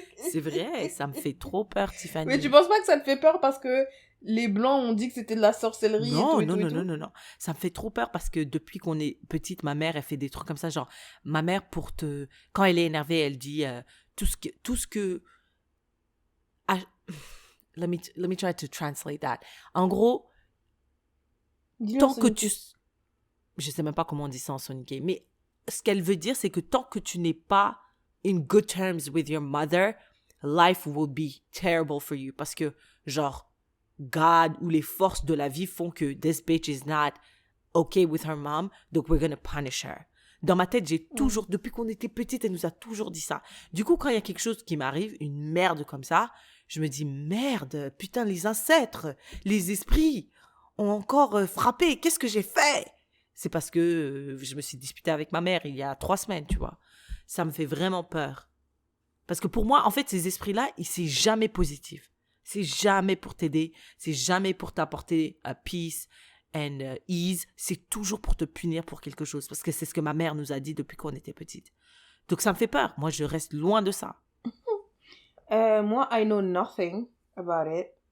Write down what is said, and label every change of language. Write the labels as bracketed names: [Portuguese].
[French] C'est vrai, ça me fait trop peur, Tiffany. Mais tu penses pas que ça te fait peur parce que les Blancs ont dit que c'était de la sorcellerie non, et tout, non. Ça me fait trop peur parce que depuis qu'on est petite, ma mère, elle fait des trucs comme ça. Genre, ma mère, quand elle est énervée, elle dit tout ce que... [English] Let me try to translate that. [French] En gros, tant que tu... Je sais même pas comment on dit ça en sonique, mais ce qu'elle veut dire, c'est que tant que tu n'es pas [English] in good terms with your mother, life will be terrible for you. [French] Parce que, genre, God ou les forces de la vie font que [English] this bitch is not okay with her mom, [French] donc [English] we're gonna punish her. [French] Dans ma tête, j'ai toujours, depuis qu'on était petite, elle nous a toujours dit ça. Du coup, quand il y a quelque chose qui m'arrive, une merde comme ça, je me dis, merde, putain, les ancêtres, les esprits ont encore frappé. Qu'est-ce que j'ai fait? C'est parce que je me suis disputée avec ma mère il y a 3 semaines, tu vois. Ça me fait vraiment peur. Parce que pour moi, en fait, ces esprits-là, c'est jamais positif. C'est jamais pour t'aider. C'est jamais pour t'apporter [English] peace and ease. [French] C'est toujours pour te punir pour quelque chose. Parce que c'est ce que ma mère nous a dit depuis qu'on était petite. Donc ça me fait peur. Moi, je reste loin de ça. [English] Moi, I know nothing about it.